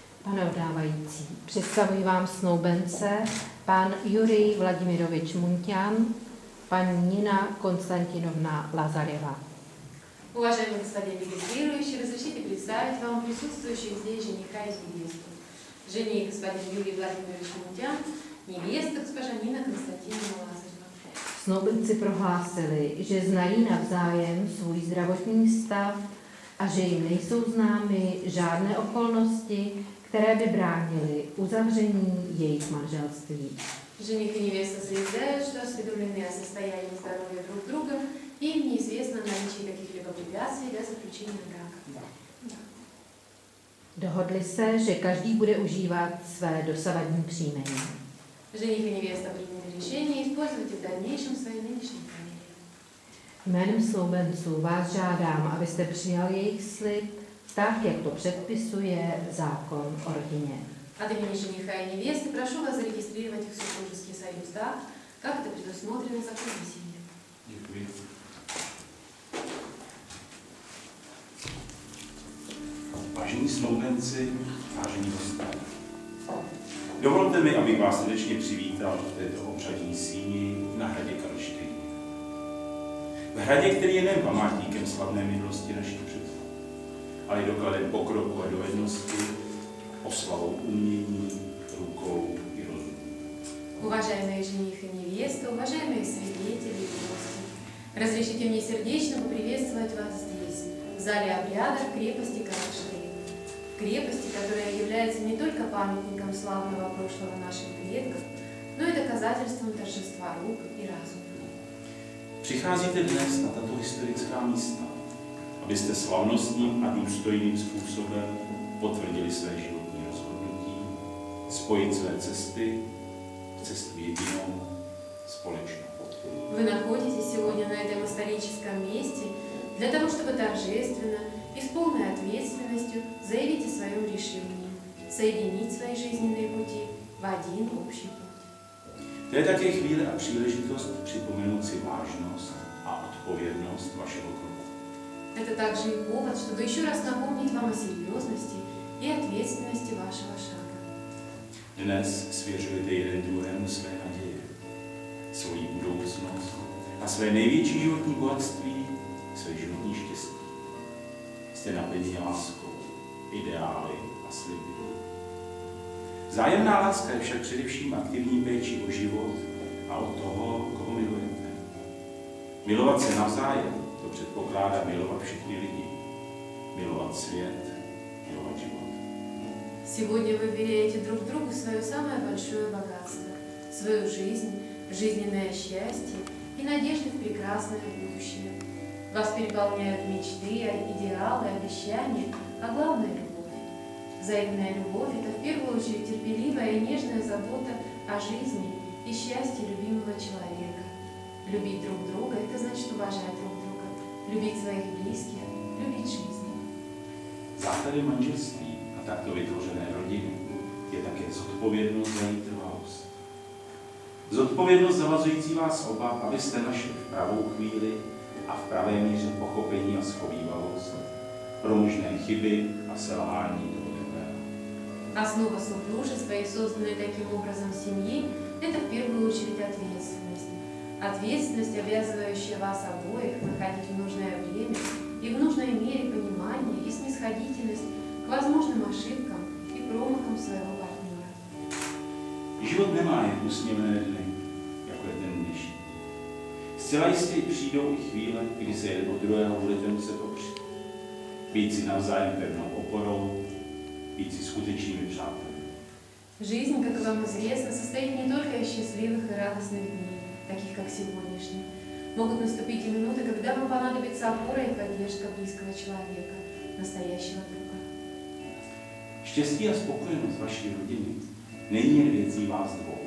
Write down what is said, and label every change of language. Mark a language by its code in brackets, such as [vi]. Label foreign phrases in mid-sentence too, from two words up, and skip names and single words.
[cs] Ano, dávající. Představuji vám snoubence, pan Jurij Vladimirovič Munťan, paní Nina Konstantinovna Lazareva. [ru] Уважаемый господин регистрирующий, разрешите представить вам присутствующих здесь жениха и невесту. Жених господин Юрий Владимирович Мунтян, невеста госпожа Нина Константиновна Лазарева. [cs] Snoubenci prohlásili, že znají navzájem svůj zdravotní stav a že jim nejsou známy žádné okolnosti, které by bránily uzavření jejich manželství. [ru] Жених и невеста заявляют, что осведомлены о состоянии здоровья друг друга и им неизвестно наличие каких-либо препятствий для заключения брака. [cs] Dohodli se, že každý bude užívat své dosavadní příjmení. [ru] Жених и невеста приняли решение использовать в дальнейшем свои нынешние фамилии. [cs] Jménem snoubenců vás žádám, abyste přijal jejich slib tak, jak to předpisuje zákon o rodině. [ru] От имени жениха и невесты прошу вас зарегистрировать их супружеский союз так, как это предусмотрено законом семьи. [cs] Děkuji. Vážení snoubenci, vážení hosté, dovolte mi, abych vás srdečně přivítal v této obřadní síni na hradě Karlštejn. V hradě, který je nejen památníkem slavné minulosti našich předků, ale i dokladem pokroku a dovednosti, oslavou umění, rukou i rozumu. [ru] Уважаемые жених и невеста, уважаемые свидетели и гости, разрешите мне сердечно поприветствовать вас здесь, в зале обрядов крепости Карлштейн. Крепости, которая является не только памятником славного прошлого наших предков, но и доказательством торжества рук и разума. [cs] Přicházíte dnes na tato historická místa, abyste slavnostním a důstojným způsobem potvrdili své životní rozhodnutí, spojit své cesty v cestu jedinou, společnou. [ru] Вы находитесь сегодня на этом историческом месте для того, чтобы торжественно и с полной ответственностью заявить о своем решении, соединить свои жизненные пути в один общий путь. [cs] To je také chvíle a příležitost připomenout si vážnost a odpovědnost vašeho kroku. [ru] Это также и повод, чтобы еще раз напомнить вам о серьезности и ответственности вашего шага. [cs] Dnes svěřujete jeden druhému své naděje, svoji budoucnost a své největší životní bohatství, své životní štěstí. Jste naplněni láskou, ideály a sliby. Vzájemná láska je však především aktivní péčí o život a o toho, koho milujete. Milovat se navzájem, to předpokládá milovat všechny lidi. Milovat svět, milovat život. [ru] Сегодня вы веряете друг другу свое самое большое богатство, свою жизнь, жизненное счастье и надежды в прекрасное будущее. Вас переполняют мечты, идеалы, обещания, а главное – любовь. Взаимная любовь – это в первую очередь терпеливая и нежная забота о жизни и счастье любимого человека. Любить друг друга – это значит уважать друг друга, любить своих близких, любить жизнь. [cs] Základem manželství a takto vytvořené rodiny je také zodpovědnost za její trvalost. Zodpovědnost zavazující vás oba, abyste našli v pravou chvíli a v pravé míře pochopení a schovívavost pro možné chyby a selhání toho druhého. [ru] Основа супружества и созданной таким образом семьи – это в первую очередь ответственность. Ответственность, обязывающая вас обоих находить в нужное время и в нужной мере понимание и снисходительность к возможным ошибкам и промахам своего партнера. [cs] Život nemá jen úsměvné dny, jako je ten dnešní. Zcela jistě přijdou i chvíle, kdy se jeden od druhého budete muset opřít. Být si navzájem pevnou oporou, být si skutečnými přáteli. [ru] Жизнь, как вам известно, состоит не только из счастливых и радостных дней, таких как сегодняшний. Могут наступить и минуты, когда вам понадобится опора и поддержка близкого человека, настоящего друга. [cs] Štěstí a spokojenost vaší rodiny není jen věcí vás dvou.